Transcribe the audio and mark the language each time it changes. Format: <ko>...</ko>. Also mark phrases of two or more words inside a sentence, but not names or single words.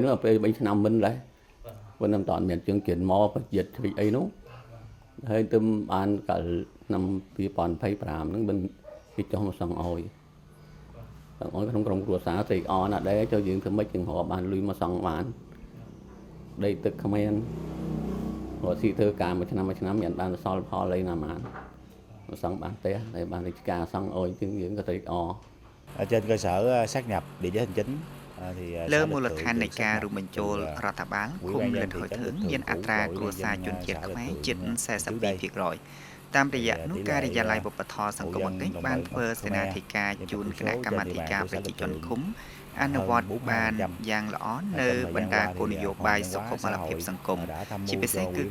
<km>នោះពេល3ឆ្នាំមិនដែរប៉ុន្តែមិនតាន់មានជើងគិនមកប្រយ័ត្នជ្រិចអីនោះហើយទៅបានកាលឆ្នាំ2025ហ្នឹងមិនគេចុះមកសង់អុយក្នុងក្រុមគ្រួសារត្រេកអរណាស់ដែរចូលយើងធ្វើម៉េចជាងរកបានលុយមកសង់បានដីទឹកគ្មានរកស៊ីធ្វើការមួយឆ្នាំមានបានសល់ផលអីណាបានមកសង់បានផ្ទះហើយបានរាជការសង់អុយជាងយើងក៏ត្រេកអរ</km> <vi>trên cơ sở xác nhập địa giới hành chính</vi> <km>លើមូលដ្ឋាននៃការរួមបញ្ចូលរដ្ឋបាលឃុំលិតហយធើងមានអត្រាគ្រួសារជនជាតិខ្មែរជិត42%តាមរយៈនោះការិយាល័យវប្បធម៌សង្គមគិច្ចបានធ្វើសេនាធិការជូនគណៈកម្មាធិការប្រជាជនឃុំអនុវត្តបានយ៉ាងល្អនៅបណ្ដាគោលនយោបាយសុខុមាលភាពសង្គមជាពិសេសគឺ</km>